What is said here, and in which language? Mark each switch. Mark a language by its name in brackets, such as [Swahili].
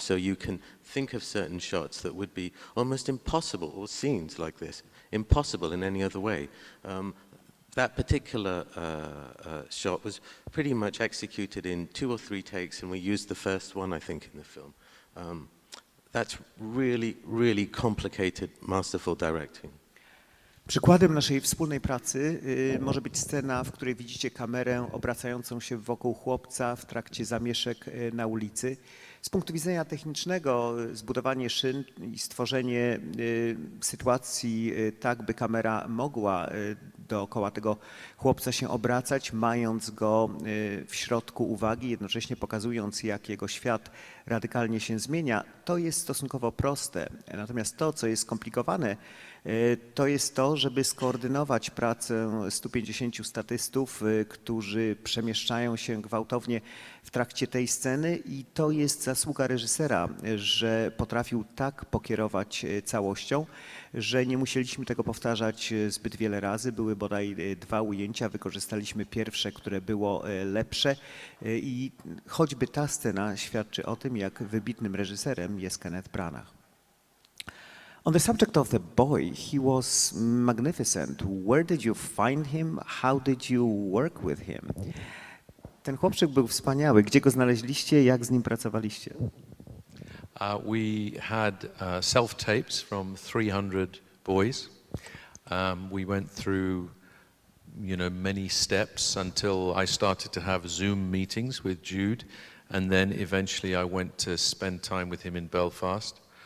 [English] So you can think of certain shots that would be almost impossible, or scenes like this, impossible in any other way. That particular shot was pretty much executed in 2 or 3 takes, and we used the first one, I think, in the film. That's really, really complicated, masterful directing. [Polish] Przykładem naszej wspólnej pracy może być scena, w której widzicie kamerę obracającą się wokół chłopca w trakcie zamieszek na ulicy. Z punktu widzenia technicznego zbudowanie szyn i stworzenie sytuacji tak, by kamera mogła dookoła tego chłopca się obracać, mając go w środku uwagi, jednocześnie pokazując, jak jego świat radykalnie się zmienia, to jest stosunkowo proste. Natomiast to, co jest skomplikowane, to jest to, żeby skoordynować pracę 150 statystów, którzy przemieszczają się gwałtownie w trakcie tej sceny, i to jest zasługa reżysera, że potrafił tak pokierować całością, że nie musieliśmy tego powtarzać zbyt wiele razy. Były bodaj 2 ujęcia, wykorzystaliśmy pierwsze, które było lepsze, i choćby ta scena świadczy o tym, jak wybitnym reżyserem jest Kenneth Branagh. [English] On the subject of the boy, he was magnificent. Where did you find him? How did you work with him? [Polish] Ten chłopczyk był wspaniały. Gdzie go znaleźliście? Jak z nim pracowaliście? [English] We had self-tapes from 300 boys. We went through, many steps until I started to have Zoom meetings with Jude, and then eventually I went to spend time with him in Belfast.